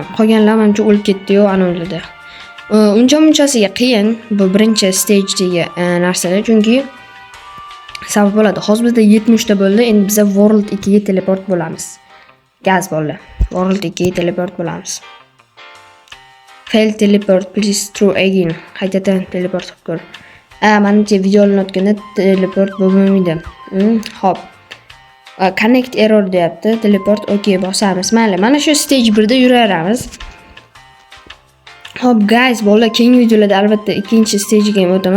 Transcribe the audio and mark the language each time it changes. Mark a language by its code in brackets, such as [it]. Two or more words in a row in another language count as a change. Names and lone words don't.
[uz] Qolganlar menimcha o'lib ketdi-yu, ana o'ldi. Uncha-munchasiga qiyin bu birinchi stage'dagi narsalar, chunki sabab bo'ladi. Hozir bizda 70 ta bo'ldi, endi biz World 2 ga teleport bo'lamiz. Gaz bolalar. World 2 ga teleport bo'lamiz. [en] Fail teleport, please through again. [uz] Qaytadan teleport qilib ko'r. Menimcha video olinayotganda teleport bo'lmaydi. Hop. [en] Connect error [uz] deyapti. [en] Teleport okay [uz] bosamiz. Mayli, mana shu stage 1 da yuraveramiz. Hop guys, bolalar, keyingi videolarda albatta ikkinchi stage'ga ham o'taman.